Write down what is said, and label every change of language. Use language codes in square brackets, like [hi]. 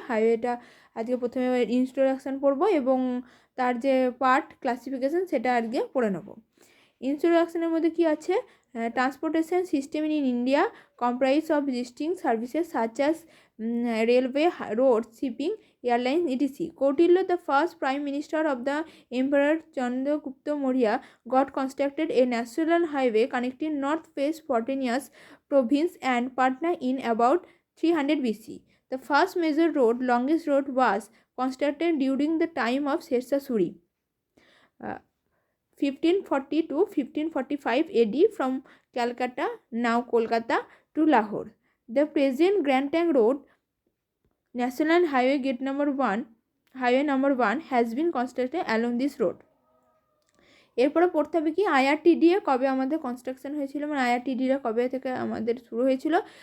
[bn] হাইওয়েটা আজকে প্রথমে ইন্ট্রোডাকশান পড়বো এবং তার যে পার্ট ক্লাসিফিকেশান সেটা আজকে পড়ে নেবো। ইন্ট্রোডাকশানের মধ্যে কি আছে? [en] Transportation system in India comprise of distinct services such as railway, road, shipping, airlines, etc. Kautilya, the first prime minister of the Emperor Chandragupta Maurya, got constructed a national highway connecting northwest Spontaneous province and Patna in about 300 BC. The first major road, longest road, was constructed during the time of Shershah Suri, 1540 to 1545 AD, from Calcutta, now Kolkata, to Lahore. The present Grand Trunk Road, National Highway Gate Highway number 1, has been constructed along this road. [bn] এরপরে পড়তে হবে কি আইআরটিডিএ কবে আমাদের construction হয়েছিল, মানে আইআরটিডিএ কবে থেকে আমাদের শুরু হয়েছিল?